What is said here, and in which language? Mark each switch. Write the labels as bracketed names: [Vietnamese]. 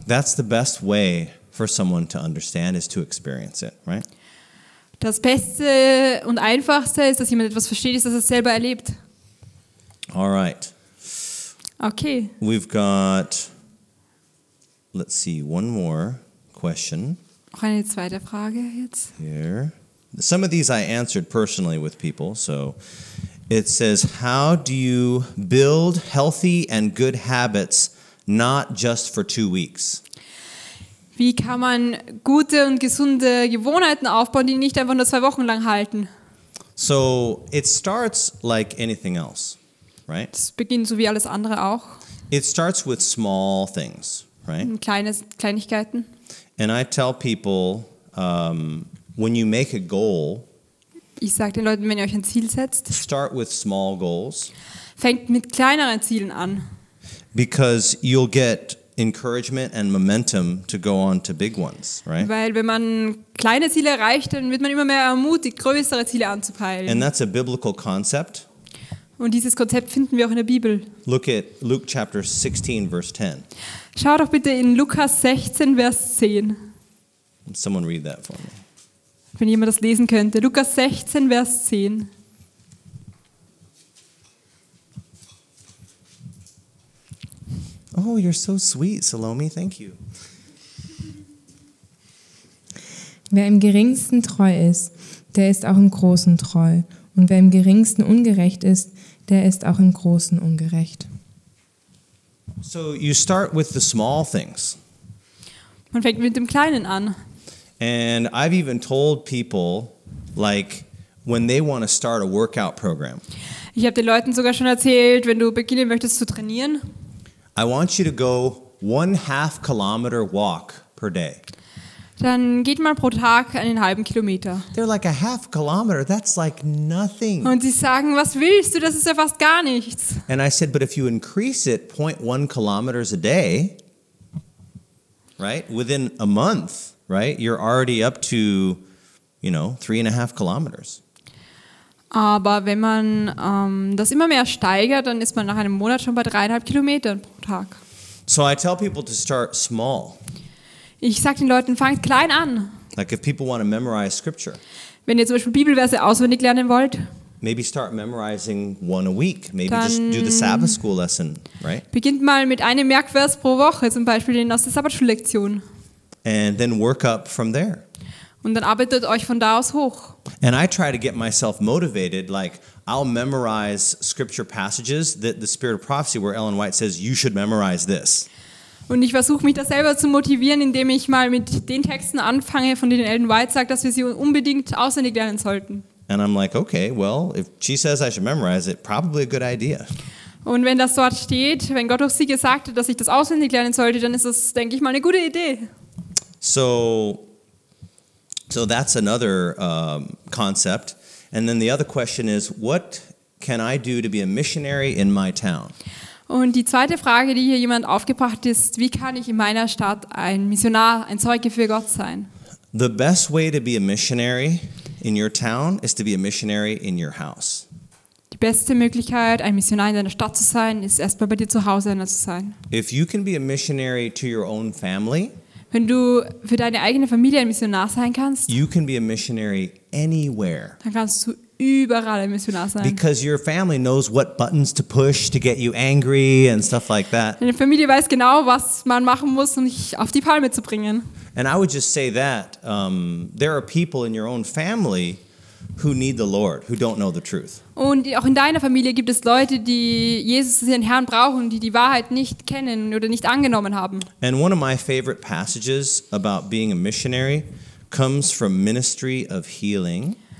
[English] That's the best way for someone to understand is to experience it, right? [German] Das Beste und Einfachste ist, dass jemand etwas versteht, ist, dass er es selber erlebt. [English] All right. Okay. We've got, let's see, one more question [German] Noch eine zweite Frage jetzt. [English] here. Some of these I answered personally with people. So it says, how do you build healthy and good habits not just for 2 weeks? [German] Wie kann man gute und gesunde Gewohnheiten aufbauen, die nicht einfach nur 2 Wochen lang halten? [English] So it starts like anything else, right? [German] Das beginnt so wie alles andere auch. [English] It starts with small things, right? [German] Kleinigkeiten. [English] And I tell people, when you make a goal, [German] Ich sage den Leuten, wenn ihr euch ein Ziel setzt, [English] start with small goals [German] fängt mit kleineren Zielen an. [English] because you'll get encouragement and momentum to go on to big ones, right? [German] Weil wenn man kleine Ziele erreicht, dann wird man immer mehr ermutigt, größere Ziele [English] And [German] anzupeilen. [English] that's a biblical concept. [German] Und dieses Konzept finden wir auch in der Bibel. [English] Look at Luke chapter 16, verse 10. [German] Schau doch bitte in Lukas 16, Vers 10. [English] Someone read that for me. [German] Wenn jemand das lesen könnte. Lukas 16, Vers 10. [English] Oh, you're so sweet, Salome. Thank you. [German] Wer im Geringsten treu ist, der ist auch im Großen treu. Und wer im Geringsten ungerecht ist, der ist auch im Großen ungerecht. [English] So you start with the small things. [German] Man fängt mit dem Kleinen an. [English] And I've even told people, like, when they want to start a workout program, [German] Ich habe den Leuten sogar schon erzählt, wenn du beginnen möchtest zu trainieren, [English] I want you to go 1/2 kilometer walk per day. [German] dann geht mal pro Tag einen halben Kilometer. [English] They're like, a half kilometer? That's like nothing. [German] Und sie sagen, was willst du? Das ist ja fast gar nichts. [English] And I said, but if you increase it 0.1 kilometers a day, right, within a month, right, you're already up to, 3.5 kilometers. [German] Aber wenn man das immer mehr steigert, dann ist man nach einem Monat schon bei 3,5 Kilometern pro Tag. [English] So I tell people to start small. [German] Ich sage den Leuten, fangt klein an. [English] Like if people want to memorize scripture, [German] Wenn ihr zum Beispiel Bibelverse auswendig lernen wollt, [English] maybe start memorizing one a week. Maybe just [German] Dann- [English] do the Sabbath school lesson, right? [German] beginnt mal mit einem Merkvers pro Woche, zum Beispiel den aus der Sabbatschullektion. [English] And then work up from there. [German] Und dann arbeitet euch von da aus hoch. [English] And I try to get myself motivated, like I'll memorize scripture passages that the spirit of prophecy where Ellen White says you should memorize this. [German] Und ich versuche mich da selber zu motivieren, indem ich mal mit den Texten anfange, von denen Ellen White sagt, dass wir sie unbedingt auswendig lernen sollten. [English] And I'm like, okay, well, if she says I should memorize it, probably a good idea. [German] Und wenn das dort steht, wenn Gott durch sie gesagt hat, dass ich das auswendig lernen sollte, dann ist das, denke ich mal, eine gute Idee. [English] So that's another concept. And then the other question is, what can I do to be a missionary in my town? [German] Und die zweite Frage, die hier jemand aufgebracht hat, ist, wie kann ich in meiner Stadt ein Missionar, ein Zeuge für Gott sein? [English] The best way to be a missionary in your town is to be a missionary in your house. [German] Die beste Möglichkeit, ein Missionar in deiner Stadt zu sein, ist erstmal bei dir zu Hause einer zu sein. [English] If you can be a missionary to your own family, [German] Wenn du für deine eigene Familie ein Missionar sein kannst, [English] you can be a missionary anywhere. [German] dann kannst du überall ein Missionar sein. [English] Because your family knows what buttons to push to get you angry and stuff like that. [German] Deine Familie weiß genau, was man machen muss, um dich auf die Palme zu bringen. [English] And I would just say that there are people in your own family who need the Lord, who don't know the truth. [German] Und auch in deiner Familie gibt es Leute, die Jesus, ihren Herrn brauchen, die die Wahrheit nicht kennen oder nicht angenommen haben. [English] And one of my favorite passages about being a missionary comes from Ministry of Healing.